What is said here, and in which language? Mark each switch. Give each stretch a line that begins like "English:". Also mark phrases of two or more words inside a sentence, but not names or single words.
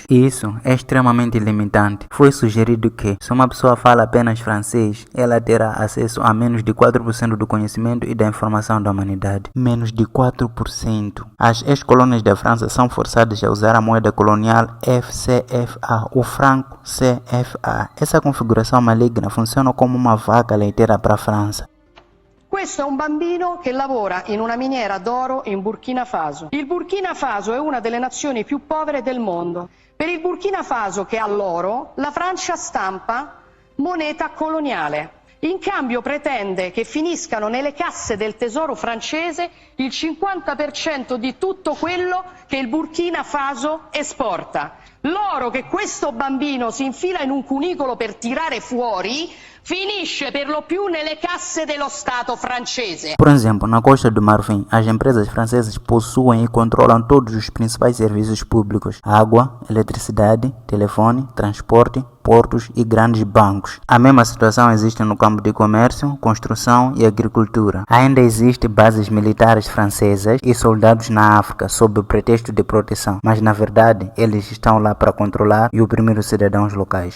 Portuguese: Isso é extremamente limitante. Foi sugerido que, se uma pessoa fala apenas francês, ela terá acesso a menos de 4% do conhecimento e da informação da humanidade. Menos de 4%. As ex-colônias da França são forçadas a usar a moeda colonial FCFA, o franco CFA. Essa configuração maligna funciona como uma vaca leiteira para a França.
Italian: Questo è un bambino che lavora in una miniera d'oro in Burkina Faso. Il Burkina Faso è una delle nazioni più povere del mondo. Per il Burkina Faso, che ha l'oro, la Francia stampa moneta coloniale. In cambio pretende che finiscano nelle casse del tesoro francese il 50% di tutto quello che il Burkina Faso esporta. L'oro che questo bambino si infila in un cunicolo per tirare fuori finisce per lo più nelle casse dello Stato francese.
Portuguese: Por exemplo, na Costa do Marfim, as empresas francesas possuem e controlam todos os principais serviços públicos: água, eletricidade, telefone, transporte, portos e grandes bancos. A mesma situação existe no campo de comércio, construção e agricultura. Ainda existem bases militares francesas e soldados na África sob o pretexto de proteção, mas na verdade eles estão lá para controlar e oprimir os cidadãos locais.